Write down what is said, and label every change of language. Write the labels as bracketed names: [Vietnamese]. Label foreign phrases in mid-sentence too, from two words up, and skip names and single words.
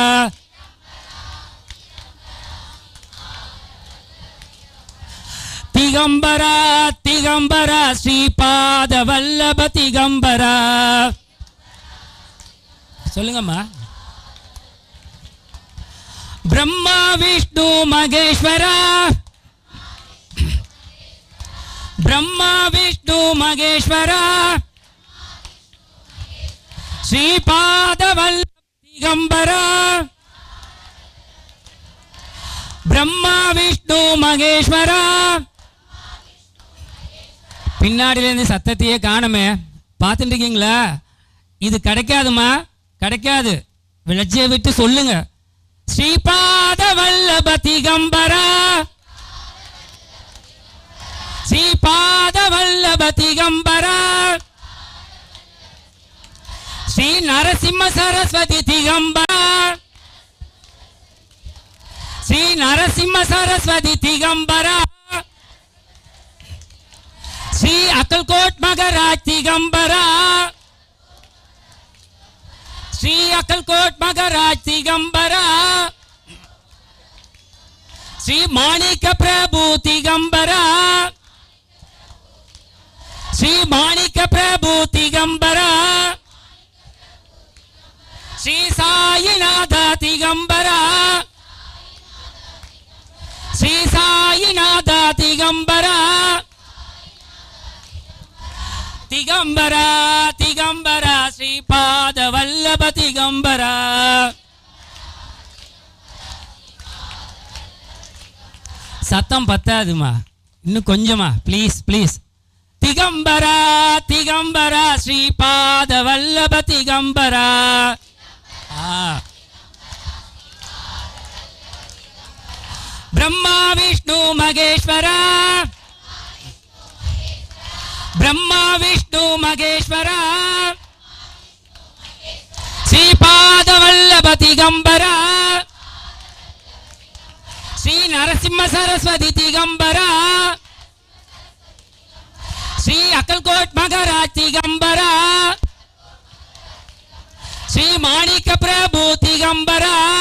[Sanskrit] दिगंबरा दिगंबरा श्रीपाद वल्लभ दिगंबरा. [Tamil] சொல்லுங்கம்மா. [Sanskrit] ब्रह्मा विष्णु महेश्वरा ब्रह्मा विष्णु महेश्वरा श्रीपादवल्लभ दिगंबरा ब्रह्मा विष्णु महेश्वरा [Tamil] பின்னாடியிலேருந்து சத்தத்தையே காணுமே பார்த்துட்டு இருக்கீங்களா? இது கிடைக்காதுமா, கிடைக்காது. விளச்சியை விட்டு சொல்லுங்க. [Sanskrit] श्रीपाद वल्लभ दिगंबरा श्रीपाद वल्लभ दिगंबरा श्री नरसिंह सरस्वती दिगंबरा श्री नरसिंह सरस्वती दिगंबरा श्री अकलकोट मगराज दिगंबरा श्री अकलकोट मगराज दिगंबरा श्री माणिक प्रभु दिगंबरा श्री माणिक प्रभु दिगंबरा श्री साईनाथ दिगंबरा श्री साईनाथ दिगंबरा दिगंबरा दिगंबरा श्रीपाद वल्लभ दिगंबरा [Tamil] சத்தம் பத்தாதுமா, இன்னும் கொஞ்சமா [English] please please. [Sanskrit] दिगंबरा दिगंबरा श्रीपाद वल्लभ दिगंबरा. ब्रह्मा विष्णु महेश्वरा ब्रह्मा विष्णु महेश्वरा श्रीपाद वल्लभ दिगंबरा श्री नरसिम्ह सरस्वती दिगंबरा श्री अकलकोट मगराज दिगंबरा श्री माणिक प्रभु दिगंबरा